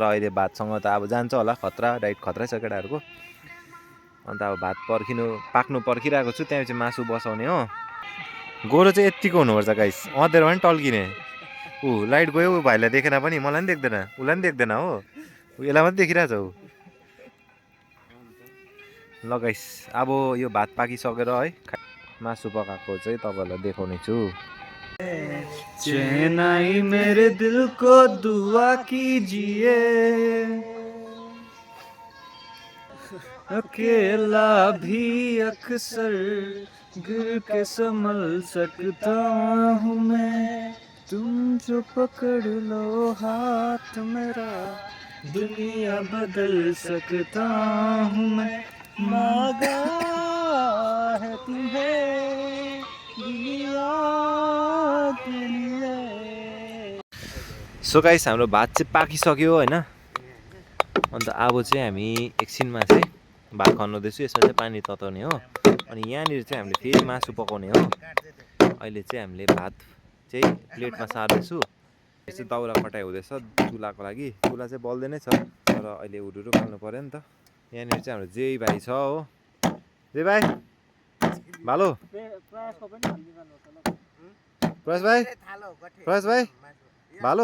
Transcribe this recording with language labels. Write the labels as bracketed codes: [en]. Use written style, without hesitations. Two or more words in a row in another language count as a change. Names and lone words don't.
[ne] अहिले भातसँग त अब जान्छ होला खतरा डाइट खतरै छ केटाहरूको अन्त अब भात पाक्नु पर्खिरहेको छु त्यहाँ चाहिँ मासु बसाउने हो गोरो चाहिँ यत्तिको हुनुपर्छ गाइस अँधेर पनि टल्किने लाइट गयो भाइलाई देखेन पनि मलाई पनि देख्दैन उसलाई पनि देख्दैन हो यसलाई मात्रै देखिरहेछ ऊ ल गाइस अब यो भात पाकिसकेर है मासु पकाएको चाहिँ तपाईँहरूलाई देखाउने छु [hi] चैन आई मेरे दिल को दुआ कीजिए अकेला भी अक्सर गिर के संभल सकता हूँ मैं तुम जो पकड़ लो हाथ मेरा दुनिया बदल सकता हूँ मैं मांगा है तुम्हें दुनिया के लिए [ne] सो गाइस हाम्रो भात चाहिँ पाकिसक्यो होइन अन्त अब चाहिँ हामी एकछिनमा चाहिँ भात खनाउँदैछु यसमा चाहिँ पानी तताउने हो अनि यहाँनिर चाहिँ हामीले फेरि मासु पकाउने हो अहिले चाहिँ हामीले भात चाहिँ प्लेटमा सार्दैछु यसो दाउरा कटाइ हुँदैछ चुलाको लागि चुला चाहिँ बल्दै नै छ तर अहिले हुरुरु पाल्नु पऱ्यो नि त यहाँनिर चाहिँ हाम्रो जेही भाइ छ हो जेही भाइ भालो प्रयास भाइ भालो